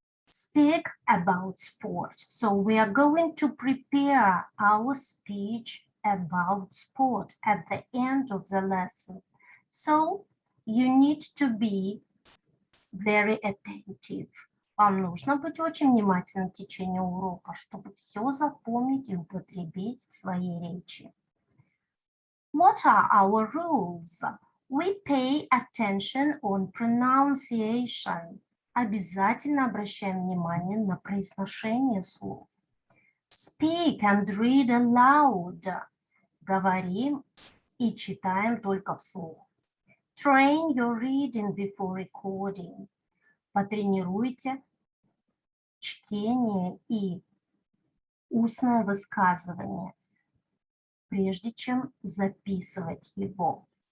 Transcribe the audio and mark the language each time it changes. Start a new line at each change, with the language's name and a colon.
English: Speak about sport. So we are going to prepare our speech about sport at the end of the lesson. So you need to be very attentive.
Russian: Вам нужно быть очень внимательным в течение урока, чтобы все запомнить и употребить в своей речи.
English: What are our rules? We pay attention on pronunciation.
Russian: Обязательно обращаем внимание на произношение слов.
English: Speak and read aloud.
Russian: Говорим и читаем только вслух.
English: Train your reading before recording.
Russian: Потренируйте чтение и устное высказывание, прежде чем записывать его.